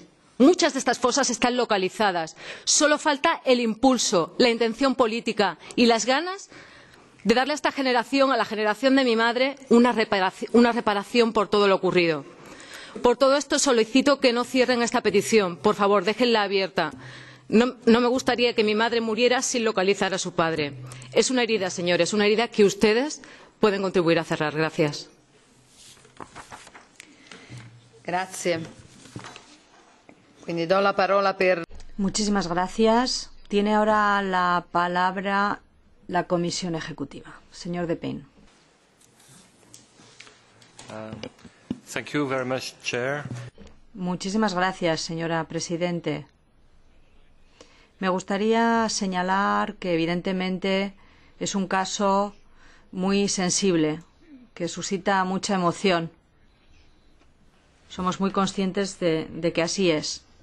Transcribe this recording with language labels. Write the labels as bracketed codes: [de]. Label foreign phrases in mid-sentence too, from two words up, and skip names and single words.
[es] Muchas de estas fosas están localizadas. Solo falta el impulso, la intención política y las ganas de darle a esta generación, a la generación de mi madre, una reparación por todo lo ocurrido. Por todo esto solicito que no cierren esta petición. Por favor, déjenla abierta. No me gustaría que mi madre muriera sin localizar a su padre. Es una herida, señores, una herida que ustedes pueden contribuir a cerrar. Gracias. [it] Grazie. Quindi do la parola per... [es] Muchísimas gracias. Tiene ahora la palabra la Comisión Ejecutiva. Señor De Payne. [en] Thank you very much, Chair. [es] Muchísimas gracias, señora Presidente. Me gustaría señalar que, evidentemente, es un caso muy sensible, que suscita mucha emoción. Somos muy conscientes de que así es.